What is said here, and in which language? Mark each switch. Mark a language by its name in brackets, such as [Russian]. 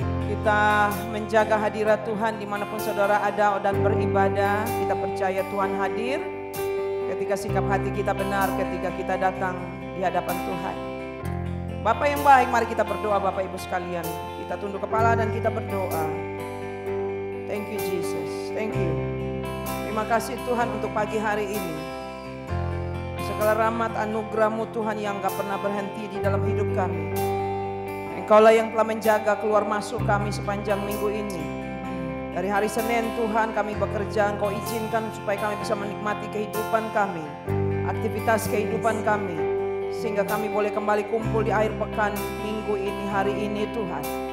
[Indonesian] Kita menjaga hadirat Tuhan dimanapun saudara ada dan beribadah. Kita percaya Tuhan hadir ketika sikap hati kita benar, ketika kita datang di hadapan Tuhan. Bapak yang baik, mari kita berdoa Bapak Ibu sekalian. Kita tunduk kepala dan kita berdoa. [English] Thank you Jesus, thank you. [Indonesian] Terima kasih Tuhan untuk pagi hari ini. Segala rahmat anugerah-Mu Tuhan yang gak pernah berhenti di dalam hidup kami. Engkaulah yang telah menjaga keluar masuk kami sepanjang minggu ini. Dari hari Senin Tuhan kami bekerja, Engkau izinkan supaya kami bisa menikmati kehidupan kami, aktivitas kehidupan kami, sehingga kami boleh kembali kumpul di akhir pekan minggu ini, hari ini Tuhan.